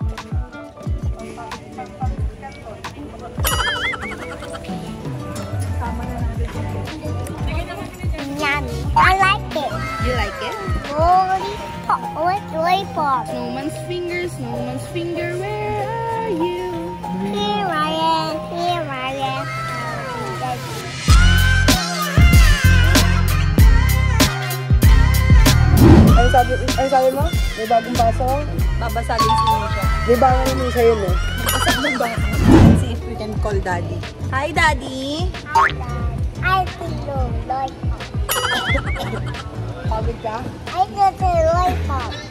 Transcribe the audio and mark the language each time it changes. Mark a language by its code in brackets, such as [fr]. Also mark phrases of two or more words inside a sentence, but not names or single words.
[en] Yummy. I like it. You like it? Lollipop. What's lollipop? Snowman's finger, snowman's finger, where are you? Here I am. Here I am. [tl] Ano sabi mo? May bagong baso? Babasagin si Misha. Di ba nga naman siya yun eh? Basag ng baso. [en] See if we can call Daddy. Hi, Daddy! I feel lollipop. [tl] Pagod ka? [en] I got a lollipop.